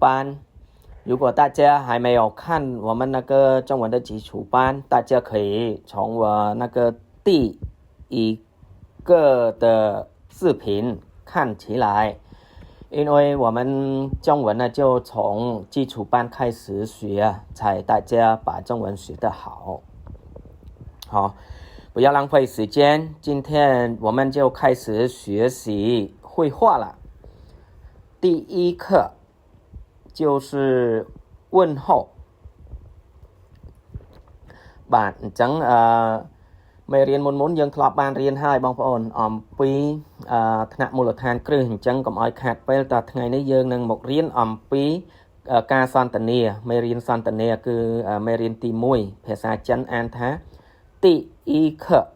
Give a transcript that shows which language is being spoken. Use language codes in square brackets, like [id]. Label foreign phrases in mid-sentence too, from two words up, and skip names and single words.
[zh] 如果大家还没有看我们那个中文的基础班，大家可以从我那个第一个的视频看起来，因为我们中文呢就从基础班开始学，才大家把中文学得好。好，不要浪费时间，今天我们就开始学习绘画了。第一课就是问候 [km] បាទអញ្ចឹងមេរៀនមុនយើងធ្លាប់បានរៀនហើយបងប្អូនអំពីថ្នាក់មូលដ្ឋានគ្រឹះអញ្ចឹងកុំឲ្យខាតពេលតថ្ងៃនេះយើងនឹងមករៀនអំពីការសន្ទនាមេរៀនសន្ទនាគឺមេរៀនទី1ភាសាចិនអានថាទីអ៊ីខ